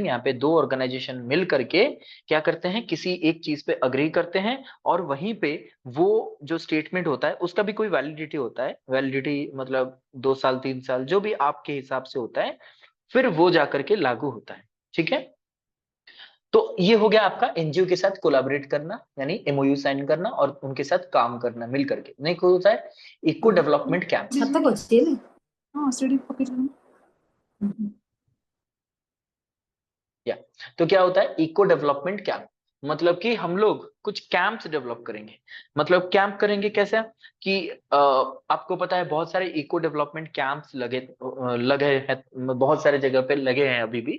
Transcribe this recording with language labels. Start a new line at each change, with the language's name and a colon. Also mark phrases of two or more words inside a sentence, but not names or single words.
Hindi: यहाँ पे दो ऑर्गेनाइजेशन मिल करके क्या करते हैं, किसी एक चीज पे अग्री करते हैं और वहीं पे वो जो स्टेटमेंट होता है उसका भी कोई वैलिडिटी होता है, वैलिडिटी मतलब 2 साल 3 साल जो भी आपके हिसाब से होता है, फिर वो जाकर के लागू होता है, ठीक है। तो ये हो गया आपका एनजीओ के साथ कोलैबोरेट करना, यानी
English: MoU sign
Hindi: करना और उनके साथ काम करना मिल करके। नहीं, कोई होता है
English: eco development camp.
Odia: ଛାତ ଅଛି ହେଲେ ହଁ ସେଠି ପକେଇଛନ୍ତି।
Hindi: या तो क्या होता है
English: eco development camp,
Hindi: मतलब कि हम लोग कुछ
English: camps develop
Hindi: करेंगे। मतलब कैंप करेंगे कैसे कि आपको पता है बहुत सारे
English: eco development camps
Hindi: लगे हैं, बहुत सारे जगह पे लगे हैं अभी भी।